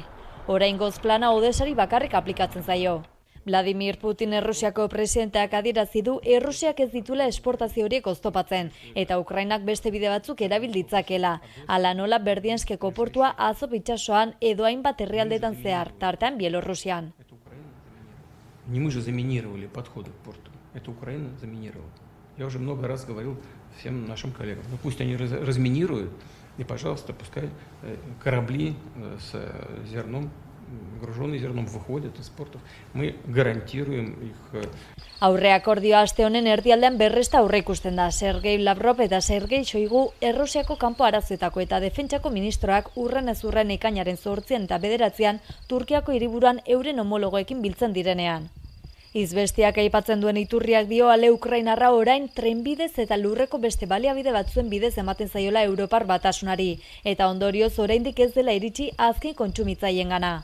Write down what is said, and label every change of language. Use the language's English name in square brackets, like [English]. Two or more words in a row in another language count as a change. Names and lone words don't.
[Basque] Oraingoz plana Odesari bakarrik aplikatzen zaio. Vladimir Putin Errusiako presidenteak adierazi du Errusiak ez ditula esportazio horiek oztopatzen eta Ukrainak beste bide batzuk erabil ditzakela. Hala nola Berdianskeko portua Azov itsasoan edo hainbat herrialdetan zehar, tartean Bielorrusian. [Russian] Не мы же заминировали подходы к порту, это Украина заминировала. Я уже много раз говорил всем нашим коллегам, ну пусть они разминируют, и, пожалуйста, пускай корабли с зерном груженные зерном выходят из портов. Мы гарантируем их. [Basque] Aurre akordioa aste honen erdialdean berresta aurreikusten da. Sergei Lavrov eta Sergei Shoigu Errusiako kanpo arazoetako eta defentsako ministroak urren ez urren ekainaren 8 eta 9 Turkiako hiriburuan euren homologoekin biltzen direnean. Izbestiak aipatzen duen iturriak dio ale Ukrainarra orain trenbidez eta lurreko beste baliabide batzuen bidez ematen zaiola Europar Batasunari, eta ondorioz oraindik ez dela iritsi azken kontsumitzaileengana.